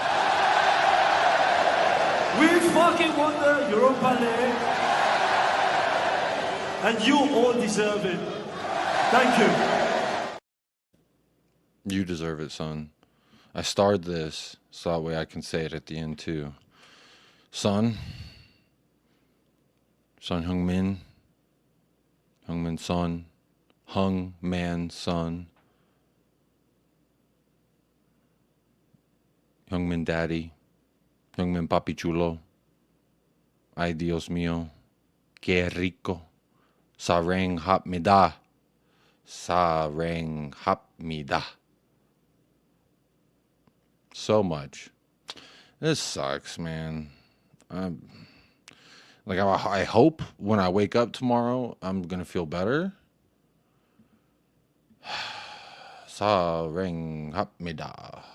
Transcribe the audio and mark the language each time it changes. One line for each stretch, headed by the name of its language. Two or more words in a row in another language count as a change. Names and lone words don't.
English: We fucking won the Europa League. And you all deserve it. Thank you. You deserve it, son. I starred this so that way I can say it at the end too. Son Heung-min. Heung-min son. Heung-man son. Heung-min daddy.
Spanish: Heung-min papi chulo. Ay Dios mío. Que rico. Sarenghapmida.
Korean: Sarenghapmida.
English: So much. This sucks, man. I hope when I wake up tomorrow, I'm gonna feel better.
Korean: Sarenghapmida.